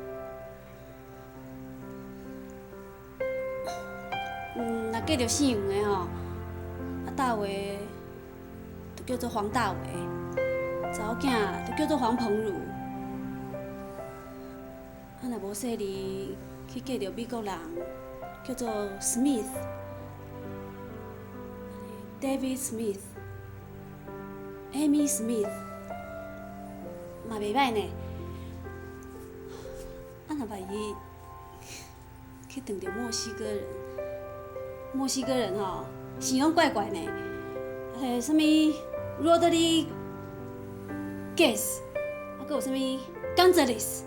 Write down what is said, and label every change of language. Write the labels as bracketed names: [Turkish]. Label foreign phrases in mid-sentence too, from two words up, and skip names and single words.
[Min Nan Chinese] 若嫁着姓黄的吼，啊大为就叫做黄大为，查某囝就叫做黄鹏儒。啊，若无细哩去嫁着美国人，叫做 Smith、David Smith、Amy Smith， 嘛袂歹呢。啊，若万一去撞着墨西哥人，墨西哥人吼形容怪怪呢，什么 Rodriguez， 啊，搁有什么 Gonzalez。